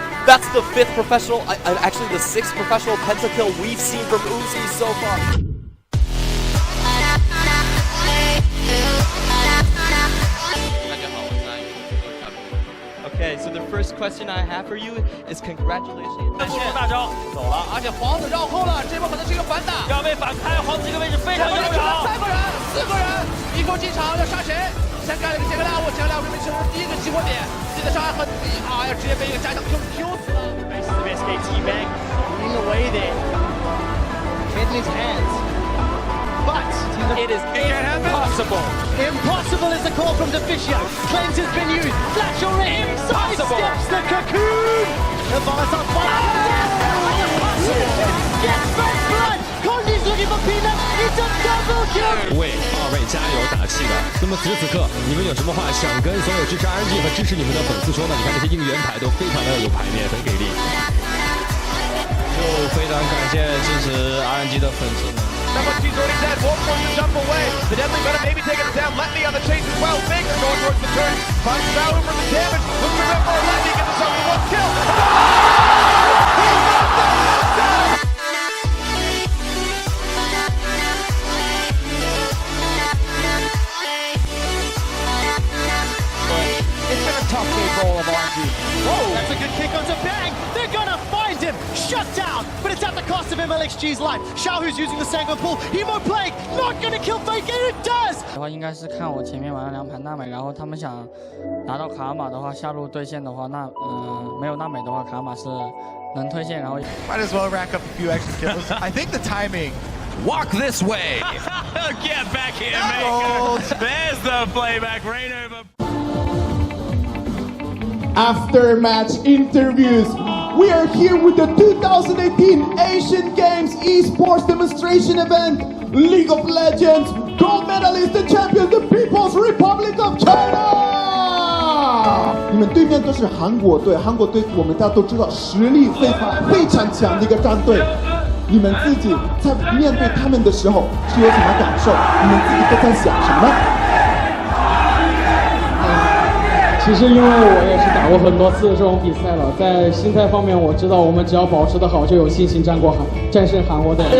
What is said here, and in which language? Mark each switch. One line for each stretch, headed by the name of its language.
English: That's the 5th professional, actually the 6th professional penta kill we've seen from Uzi so far. Okay, so the first question I have for you is congratulations.
Chinese: 大招走了，而且皇子绕后了，这波可能是一个反打，要被反开，皇子这个位置非常重要。 3个人，4个人，一口进场要杀谁？先干了个杰克拉，我杰克拉这边其实是第一个激活点，自己的伤害很低啊，要直接被一个加强 Q 死了。
English: SK T-Bag in the way there. Kenley's hands. But it is impossible. Impossible is the call from Deficio. Cleanse has been used. Flash already. Sidesteps the cocoon. Avance on fire. Impossible. Gets first blood. Condi's looking for peanut. It's a double kill.
Chinese: 为2位加油打气的。那么此时此刻，你们有什么话想跟所有支持 RNG 和支持你们的粉丝说呢？你看这些应援牌都非常的有排面，很给力。就非常感谢支持 RNG 的粉丝们。
English: He's already dead. Wolf wants to jump away. The Deadly Venom maybe taking it down. Letney on the chase as well. Baker going towards the turn. Finds value for the damage. Looks to rip for Letney. Gets himself a 1 kill. It's been a tough game for all of RNG. Whoa! That's a good kick onto Bang. They're gonna find him. Shut down. But it's at the cost of MLXG's life. Xiao who's using the Sanguine Pool. Emo Plague not gonna kill Fake. And it does.
Chinese: 的话应该是看我前面玩了2盘娜美，然后他们想拿到卡玛的话，下路对线的话，那没有娜美的话，卡玛是能推线，然后
English: Might as well rack up a few extra kills. I think the timing. Walk this way. Get back here, man. There's the playback. Rain over. After match interviews, we are here with the 2018 Asian Games Esports Demonstration Event, League of Legends, Gold Medalist and Champion, the People's Republic of China!
Chinese: 你们对面都是韩国队，韩国队我们大家都知道实力非常强的一个战队。你们自己在面对他们的时候是有什么感受？你们自己都在想什么？其实因为我也是打过很多次这种比赛了，在心态方面我知道我们只要保持得好就有信心战胜韩国队。